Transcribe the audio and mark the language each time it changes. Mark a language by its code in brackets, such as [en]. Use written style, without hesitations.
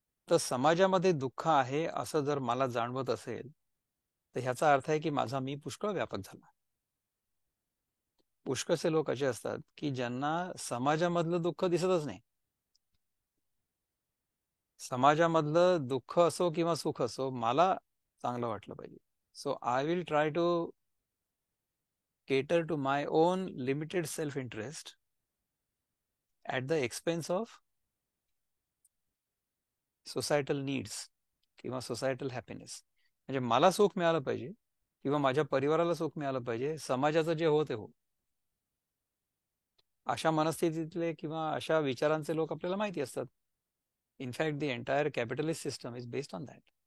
[mr] तर समाजामध्ये दुःख आहे असं जर मला जाणवत असेल, तर ह्याचा अर्थ आहे की माझा मी पुष्कळ व्यापक झाला. पुष्कळसे लोक असे असतात की ज्यांना समाजामधलं दुःख दिसतच नाही. समाजामधलं दुःख असो किंवा सुख असो, मला चांगलं वाटलं पाहिजे. [en] So I will try to cater to my own limited self-interest at the expense of societal needs किंवा societal happiness. [mr] म्हणजे मला सुख मिळालं पाहिजे किंवा माझ्या परिवाराला सुख मिळालं पाहिजे, समाजाचं जे हो ते हो. अशा मनस्थितीतले किंवा अशा विचारांचे लोक आपल्याला माहिती असतात. [en] In fact the entire capitalist system is based on that.